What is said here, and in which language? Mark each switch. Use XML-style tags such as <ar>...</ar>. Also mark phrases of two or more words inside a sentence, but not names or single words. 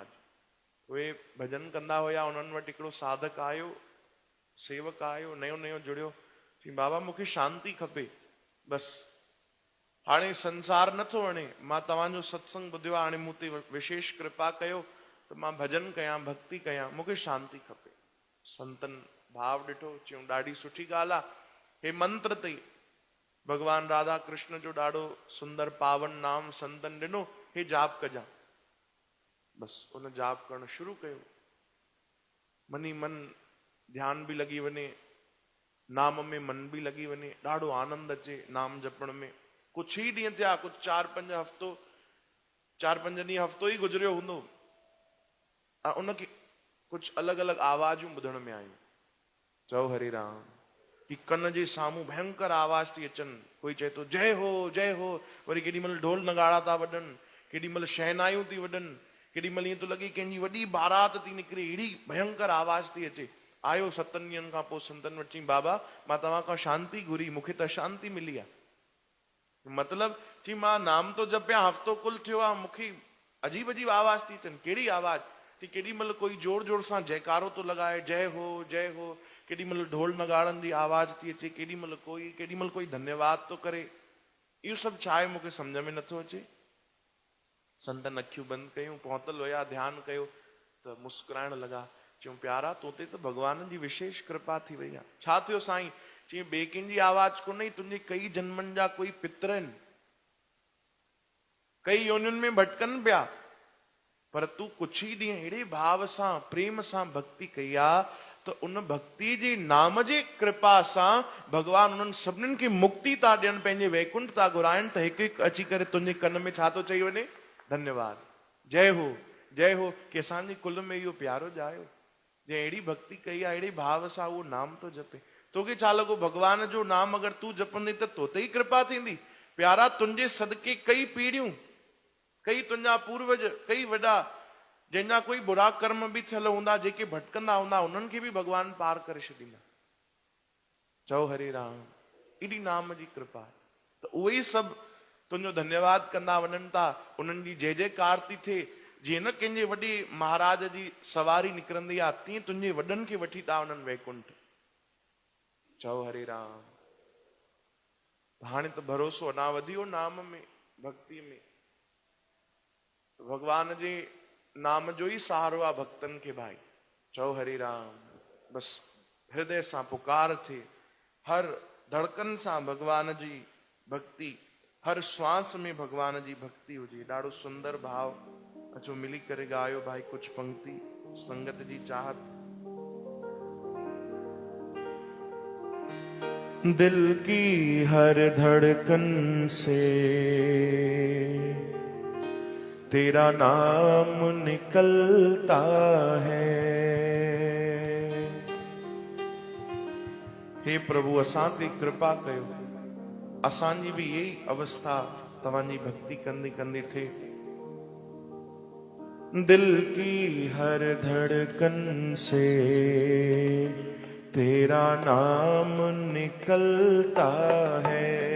<sd>उहे भजन कंदा हुया, उन्हनि वटि हिकिड़ो साधक आयो, सेवक आयो, नयो नयो जुड़ियो, चई बाबा मूंखे शांती खपे, बसि हाणे संसार नथो वणे, मां तव्हांजो सत्संग ॿुधियो आहे, हाणे मूं ते विशेष कृपा कयो त मां भजन कयां, भक्ति कयां, मूंखे शांती खपे। संतन भाव ॾिठो, चयूं ॾाढी सुठी ॻाल्हि आहे, हे मंत्र अथई, भगवान राधा कृष्ण जो ॾाढो सुंदर पावन नाम संतन ॾिनो, हे जाप कजां। बसि उन जाप करणु शुरू कयो, मनी मन ध्यान बि लॻी वञे, नाम में मन बि लॻी वञे, ॾाढो आनंद अचे नाम जपण में। कुछ ई ॾींहं थिया, कुछ 4-5 ॾींहं हफ़्तो ई गुज़रियो हूंदो, ऐं उनखे कुछ अलॻि अलॻि आवाजूं ॿुधण में आयूं। चओ हरे राम। कि कन जे साम्हूं भयंकर आवाज थी अचनि, कोई चए थो जय हो जय हो, वरी केॾी महिल ढोल नगाड़ा था वॼनि, केॾी महिल शहनायूं थी वॼनि, केॾी महिल ईअं थो लॻे कंहिंजी वॾी बारात थी निकिरे, अहिड़ी भयंकर आवाज थी अचे। आयो 7 ॾींहंनि खां पोइ संतनि वटि, चई बाबा मां तव्हां खां शांती घुरी, मूंखे त शांती मिली आहे। मतिलब चई मां नाम तो जपिया, हफ़्तो कुल थियो आहे, मूंखे अजीब अजीब आवाज थी अचनि। कहिड़ी आवाज? चई केॾी महिल कोई जोर जोर सां जयकारो थो लॻाए, जय हो जय हो, केॾी महिल ढोल नगाड़नि जी आवाज थी अचे, केॾी महिल कोई धन्यवाद थो करे। इहो सभु छा आहे मूंखे सम्झ में नथो अचे। संतन अखियूं बंदि कयूं, पहुतल हुया, ध्यानु कयो त मुस्कुराइण लॻा। चयूं प्यारा तो ते त भगवान जी विशेष कृपा थी वई आहे। छा थियो साईं? चई ॿिए कंहिंजी आवाज कोन्हे, तुंहिंजे कई जन्मनि जा कोई पितर आहिनि, कई योनियुनि में भटकनि पिया, पर तूं कुछ ई ॾींहं अहिड़े भाव सां प्रेम सां भक्ति कई आहे त तो उन भक्ति जी नाम जी कृपा सां भगवान उन्हनि सभिनीनि खे मुक्ति था ॾियनि, पंहिंजे वैकुंठ था घुराइनि। त हिकु हिकु अची करे तुंहिंजे कन में छा थो चई वञे? धन्यवाद, जय हो, जय हो। कि असांजे कुल में इहो प्यारो ॼायो, जे अहिड़ी भक्ति कई आहे, अहिड़े भाव सां उहो नाम थो जपे। तोखे छा लॻो भगवान जो नाम अगरि तूं जपंदी त तोते ई कृपा थींदी? प्यारा, तुंहिंजे सदके कई पीढ़ियूं, कई तुंहिंजा पूर्वज, कई वॾा जंहिंजा कोई बुरा कर्म बि थियल हूंदा, जेके भटकंदा हूंदा, उन्हनि खे बि भगवान पार करे छॾींदा। चओ हरे राम। एॾी नाम जी कृपा। त उहे ई सभु तुंहिंजो धन्यवाद कंदा वञनि था, उन्हनि जी जय जयकार थी थिए। जीअं न कंहिंजे वॾे महाराज जी सवारी निकिरंदी आहे, तीअं तुंहिंजे वॾनि खे वठी था वञनि वैकुंठ। चओ हरे राम। हाणे त भरोसो अञा वधियो नाम में, भक्ति में। भगवान जे नाम जो ई सहारो आहे भक्तनि खे भाई। चओ हरे राम। बस हृदय सां पुकार थे, हर धड़कन सां भगवान जी भक्ति, हर श्वास में भगवान जी भक्ति हुजे। ॾाढो सुंदर भाव। अचो मिली करे ॻायो भाई कुछ पंक्ति संगत जी चाहत।</sd> <hi>दिल की हर धड़कन से तेरा नाम निकलता है।</hi> <sd>हे प्रभु, असां ते कृपा कयो, असांजी</sd> <hi>भी यही</hi> <sd>अवस्था तव्हांजी भक्ति कंदे कंदे थे।</sd> <hi>दिल की हर धड़कन से तेरा नाम निकलता है।</hi>